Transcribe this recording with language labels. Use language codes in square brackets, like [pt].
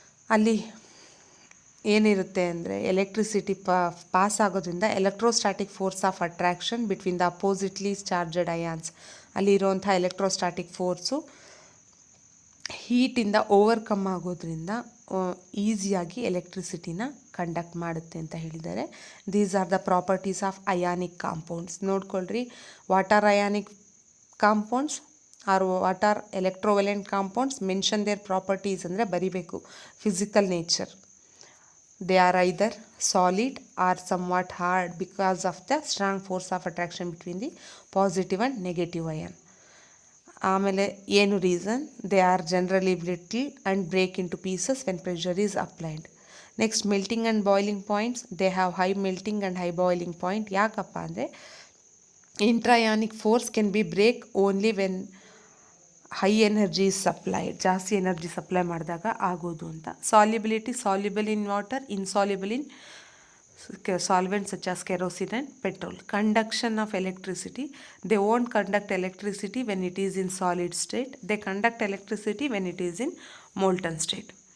[kn] ಅಲ್ಲಿ ಏನಿರುತ್ತೆ ಅಂದರೆ ಎಲೆಕ್ಟ್ರಿಸಿಟಿ ಪಾಸ್ ಆಗೋದ್ರಿಂದ [en] electrostatic force of attraction between the oppositely charged ions, [kn] ಅಲ್ಲಿರುವಂಥ ಎಲೆಕ್ಟ್ರೋಸ್ಟಾಟಿಕ್ ಫೋರ್ಸು ಹೀಟಿಂದ ಓವರ್ಕಮ್ ಆಗೋದ್ರಿಂದ ಈಸಿಯಾಗಿ ಎಲೆಕ್ಟ್ರಿಸಿಟಿನ ಕಂಡಕ್ಟ್ ಮಾಡುತ್ತೆ ಅಂತ ಹೇಳಿದ್ದಾರೆ. [en] These are the properties of ionic compounds. [kn] ನೋಡ್ಕೊಳ್ರಿ, [en] what are ionic compounds or what are electrovalent compounds, mention their properties [kn] ಅಂದರೆ ಬರಿಬೇಕು. [en] Physical nature, they are either solid or somewhat hard because of the strong force of attraction between the positive and negative ion. [kn] ಆಮೇಲೆ ಏನು reason, [en] They are generally brittle and break into pieces when pressure is applied. Next melting and boiling points, they have high melting and high boiling point. [kn] ಯಾಕಪ್ಪ ಅಂದರೆ [en] intraionic force can be break only when high energy supplied, [kn] ಜಾಸ್ತಿ energy supply ಮಾಡಿದಾಗ ಆಗೋದು ಅಂತ. [en] Solubility, soluble in water, insoluble in solvents such as kerosene and petrol. Conduction of electricity, they won't conduct electricity when it is in solid state, they conduct electricity when it is in molten state.